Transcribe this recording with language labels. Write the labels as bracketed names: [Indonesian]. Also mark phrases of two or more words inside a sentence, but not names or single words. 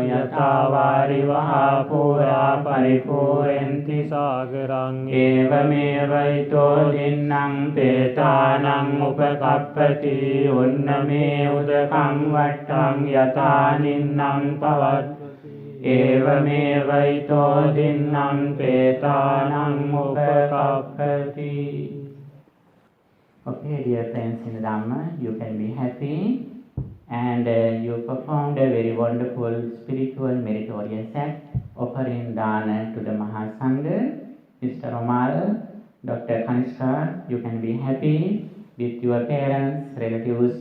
[Pali] Yatha varivaha pura paripurenti sagarang evameva ito dinnang petanang upakappati unname udakang vattang yatha ninnang pavat evameva ito dinnang petanang upakappati. [English] Okay, dear friends in Dhamma, you can be happy, and you performed a very wonderful spiritual meritorious act, offering dana to the Mahasangha. Mr. Omar, Dr. 𝒮𝓾, you can be happy with your parents, relatives.